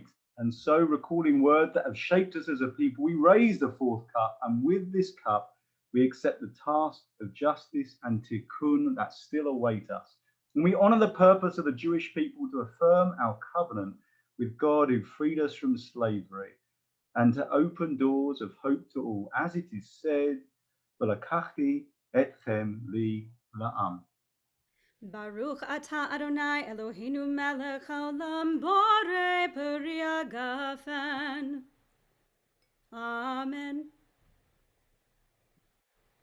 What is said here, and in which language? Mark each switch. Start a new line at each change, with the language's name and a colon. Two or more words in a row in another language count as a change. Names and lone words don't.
English: And so, recalling words that have shaped us as a people, we raise the fourth cup, and with this cup, we accept the task of justice and tikkun that still await us. And we honor the purpose of the Jewish people to affirm our covenant with God who freed us from slavery, and to open doors of hope to all, as it is said,
Hebrew: "ולקחתי אתכם לי לעם." ברוך אתה אדני אלהינו מלך העולם בורא פרי הגפן.
English: Amen.